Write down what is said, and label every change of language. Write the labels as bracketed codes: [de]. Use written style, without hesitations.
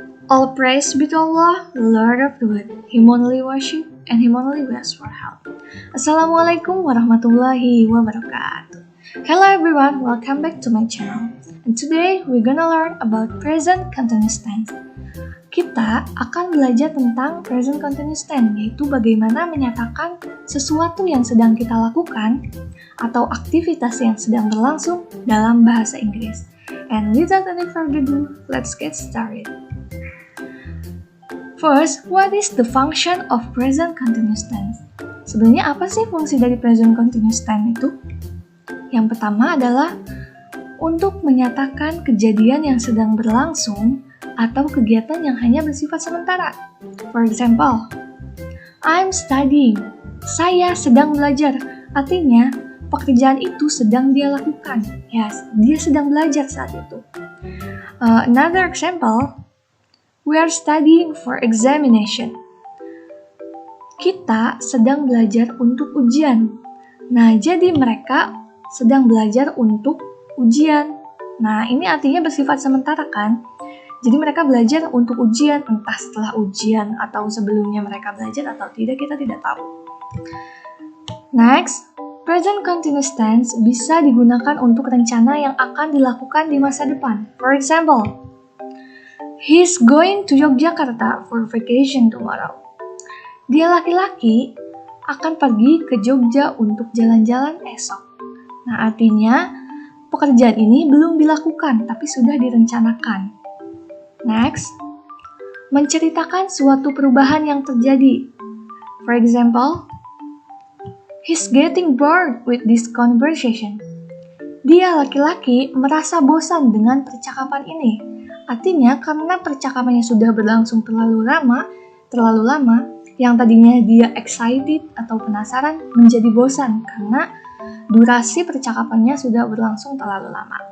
[en] All praise be to Allah, Lord of the world. Him only worship and Him only ask for help. [ar] Assalamualaikum warahmatullahi wabarakatuh. [en] Hello everyone, welcome back to my channel. And today we're gonna learn about present continuous tense. [id] Kita akan belajar tentang present continuous tense, yaitu bagaimana menyatakan sesuatu yang sedang kita lakukan atau aktivitas yang sedang berlangsung dalam bahasa Inggris. [en] And without any further ado, let's get started. First, what is the function of present continuous tense? [id] Sebenarnya apa sih fungsi dari present continuous tense itu? Yang pertama adalah untuk menyatakan kejadian yang sedang berlangsung atau kegiatan yang hanya bersifat sementara. [en] For example, I'm studying. [id] Saya sedang belajar. Artinya, pekerjaan itu sedang dia lakukan. Yes, dia sedang belajar saat itu. [en] Another example, we are studying for examination. [id] Kita sedang belajar untuk ujian. Nah, jadi mereka sedang belajar untuk ujian. Nah, ini artinya bersifat sementara kan? Jadi mereka belajar untuk ujian, entah setelah ujian atau sebelumnya mereka belajar atau tidak, kita tidak tahu. Next, present continuous tense bisa digunakan untuk rencana yang akan dilakukan di masa depan. [en] For example, he's going to Yogyakarta for vacation tomorrow. [id] Dia laki-laki akan pergi ke Jogja untuk jalan-jalan esok. Nah, artinya pekerjaan ini belum dilakukan, tapi sudah direncanakan. Next, menceritakan suatu perubahan yang terjadi. [en] For example, he's getting bored with this conversation. [id] Dia laki-laki merasa bosan dengan percakapan ini. Artinya karena percakapannya sudah berlangsung terlalu lama, yang tadinya dia excited atau penasaran menjadi bosan karena durasi percakapannya sudah berlangsung terlalu lama.